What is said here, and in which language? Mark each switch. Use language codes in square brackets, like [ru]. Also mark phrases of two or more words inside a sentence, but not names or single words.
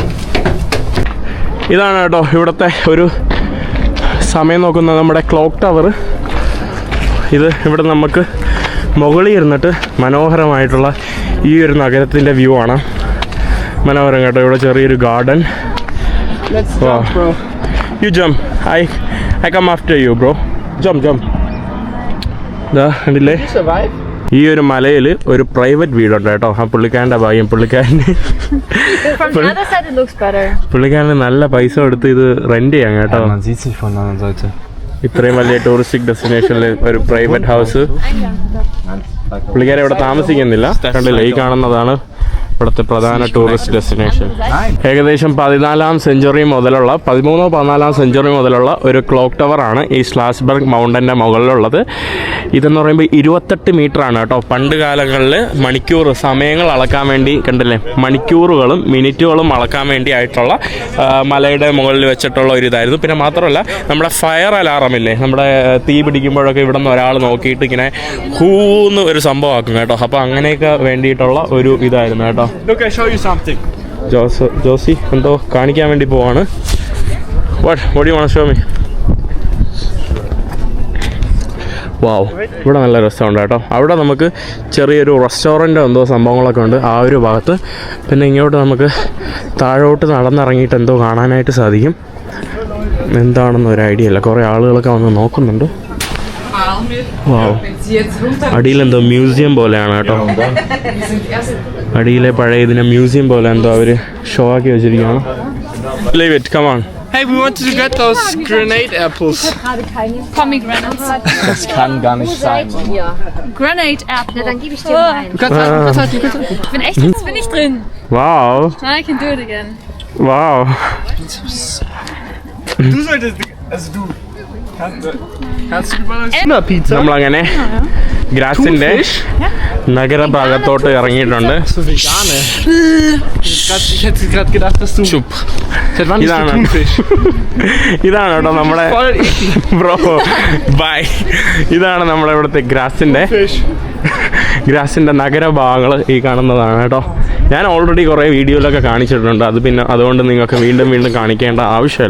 [ml] ഇതാണ് കേട്ടോ ഇവിടുത്തെ ഒരു സമയം നോക്കുന്ന നമ്മുടെ [en] clock tower. [ml] ഇത് ഇവിടെ നമുക്ക് മുകളിൽ ഇരുന്നിട്ട് മനോഹരമായിട്ടുള്ള ഈ ഒരു നഗരത്തിൻ്റെ വ്യൂ ആണ്. മനോഹരം കേട്ടോ. ഇവിടെ ചെറിയൊരു ഗാർഡൻ. [en] You jump. I come after you bro. Jump. [ml] ഇതാ കണ്ടില്ലേ, ഈ ഒരു മലയിൽ ഒരു പ്രൈവറ്റ് വീടുണ്ട് കേട്ടോ. ആ പുള്ളിക്കാരൻ്റെ ഭാഗ്യം. പുള്ളിക്കാരന് പുള്ളിക്കാരന് നല്ല പൈസ കൊടുത്ത് ഇത് റെന്റ് ചെയ്യാം കേട്ടോ. [de] Man sieht sich von der anderen Seite. [ml] ഇത്രയും വലിയ [en] touristic destinationil [ml] ഒരു [en] private house. [ml] പുള്ളിക്കാരെ ഇവിടെ താമസിക്കുന്നില്ല. കണ്ടില്ലേ, ഈ കാണുന്നതാണ് ഇവിടുത്തെ പ്രധാന [en] tourist destination. [ml] ഏകദേശം 14ാം സെഞ്ചുറി മുതലുള്ള 13-14 സെഞ്ചുറി മുതലുള്ള ഒരു [en] clock towerāṇ [ml] ഈ സ്ലാസ്ബർഗ് മൗണ്ടൻ്റെ മുകളിലുള്ളത്. ഇതെന്ന് പറയുമ്പോൾ 28 മീറ്ററാണ് കേട്ടോ. പണ്ട് കാലങ്ങളിൽ മണിക്കൂർ സമയങ്ങൾ അളക്കാൻ വേണ്ടി കണ്ടില്ലേ, മണിക്കൂറുകളും മിനിറ്റുകളും അളക്കാൻ വേണ്ടി ആയിട്ടുള്ള മലയുടെ മുകളിൽ വെച്ചിട്ടുള്ള ഒരു ഇതായിരുന്നു. പിന്നെ മാത്രമല്ല നമ്മുടെ [en] fire alarm [ml] ഇല്ലേ, നമ്മുടെ തീ പിടിക്കുമ്പോഴൊക്കെ ഇവിടെ നിന്ന് ഒരാൾ നോക്കിയിട്ട് ഇങ്ങനെ ഹൂന്ന് ഒരു സംഭവമാക്കും കേട്ടോ. അപ്പോൾ അങ്ങനെയൊക്കെ വേണ്ടിയിട്ടുള്ള ഒരു ഇതായിരുന്നു കേട്ടോ. [en] Look, I show you something. [ml] ജോസി എന്തോ കാണിക്കാൻ വേണ്ടി പോവാണ്. [en] What do you want to show me? [ml] വാവ്, ഇവിടെ നല്ല രസമുണ്ട് കേട്ടോ. അവിടെ നമുക്ക് ചെറിയൊരു റെസ്റ്റോറൻറ്റോ എന്തോ സംഭവങ്ങളൊക്കെ ഉണ്ട് ആ ഒരു ഭാഗത്ത്. പിന്നെ ഇങ്ങോട്ട് നമുക്ക് താഴോട്ട് നടന്നിറങ്ങിയിട്ട് എന്തോ കാണാനായിട്ട് സാധിക്കും. എന്താണെന്ന് ഒരു ഐഡിയ ഇല്ല. കുറേ ആളുകളൊക്കെ വന്ന് നോക്കുന്നുണ്ട്. വാവ്, അടിയിലെന്തോ മ്യൂസിയം പോലെയാണ് കേട്ടോ. അടിയിലെ പഴയ ഇതിനെ മ്യൂസിയം പോലെ എന്തോ അവർ ഷോ ആക്കി വെച്ചിരിക്കുകയാണ്. [en] Leave it, come on. Hey, we wanted to get those grenade apples. Pomegranates. [de] Das kann gar nicht sein. Granate Apple. Na, dann gebe ich dir mal einen. Du kannst halten. Ich bin echt, jetzt bin ich drin. [en] Wow, I can do it again. wow. [de] Du solltest, also du kannst du überall Pizza. [ml] നമ്മളങ്ങനെ ഗ്രാസിൻ്റെ നഗരഭാഗത്തോട്ട് ഇറങ്ങിയിട്ടുണ്ട്. [de] So vegane. Ich hätte gerade gedacht, dass du. ചുപ്പ്. Seit wann isst du [ml] ഇതാണ് [de] Thunfisch? [ml] ഇതാണ് കേട്ടോ നമ്മുടെ [de] Voll eklig. [en] Bro bye. [ml] ഇതാണ് നമ്മുടെ ഇവിടുത്തെ ഗ്രാസിൻ്റെ നഗരഭാഗങ്ങൾ ഈ കാണുന്നതാണ് കേട്ടോ. ഞാൻ ഓൾറെഡി കുറേ വീഡിയോയിലൊക്കെ കാണിച്ചിട്ടുണ്ട്. അതുകൊണ്ട് നിങ്ങൾക്ക് വീണ്ടും കാണിക്കേണ്ട ആവശ്യമില്ല.